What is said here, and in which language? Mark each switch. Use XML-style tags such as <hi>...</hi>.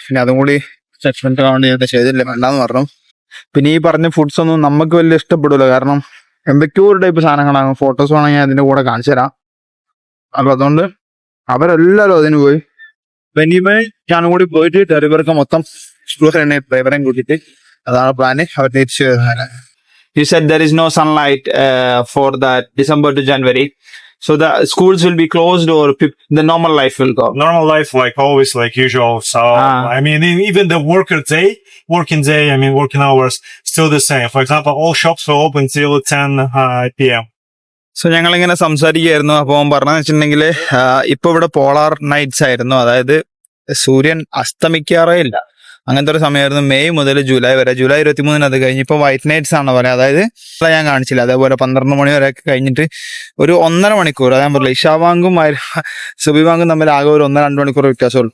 <ml>പിന്നെ അതും കൂടി സെറ്റ്മെന്റ് ആവേണ്ടി ചെയ്തില്ല, വേണ്ടാന്ന് പറഞ്ഞു. പിന്നെ ഈ പറഞ്ഞ ഫുഡ്സ് ഒന്നും നമുക്ക് വലിയ ഇഷ്ടപ്പെടില്ല. കാരണം എന്തൊക്കെയോ ഒരു ടൈപ്പ് സാധനങ്ങളാണ്. ഫോട്ടോസ് വേണമെങ്കിൽ അതിന്റെ കൂടെ കാണിച്ചു തരാം. അപ്പൊ അതുകൊണ്ട് അവരെല്ലാരും അതിന് പോയി. ഇനിമേ ഞാനും കൂടി പോയിട്ട് ടെറിബർക്ക മൊത്തം എക്സ്പ്ലോർ ചെയ്യണേ, ഡ്രൈവറേയും കൂട്ടിയിട്ട്. അതാണ് പ്ലാന്. അവർ തിരിച്ചു വരുന്നത്.</ml> <en>You said there is no sunlight for that December to January. So the schools will be closed, or the normal life will go? Normal life, like always, like usual. So, I mean, even the working day, I mean, working hours, still the same. For example, all shops will open till 10 p.m.</en> <ml>So ഞങ്ങളിങ്ങനെ സംസാരിക്കുകയായിരുന്നു. അപ്പോൾ പറഞ്ഞതെന്ന് വെച്ചിട്ടുണ്ടെങ്കിൽ ഇപ്പൊ ഇവിടെ polar nights ആയിരുന്നു. അതായത് സൂര്യൻ അസ്തമിക്കാറേ ഇല്ല. അങ്ങനത്തെ ഒരു സമയമായിരുന്നു മെയ് മുതൽ ജൂലൈ വരെ. ജൂലൈ 23 അത് കഴിഞ്ഞ് ഇപ്പോൾ വൈറ്റ് നൈറ്റ്സ് ആണ് പറയുക. അതായത് ഞാൻ കാണിച്ചില്ല, അതേപോലെ 12 മണി വരെയൊക്കെ കഴിഞ്ഞിട്ട് ഒരു 1.5 മണിക്കൂർ, അതായത് പറയില്ല, ഇഷാബാങ്കും സുബിബാങ്കും തമ്മിൽ ആകെ ഒരു 1-2 മണിക്കൂർ വ്യത്യാസമുള്ളൂ.</ml>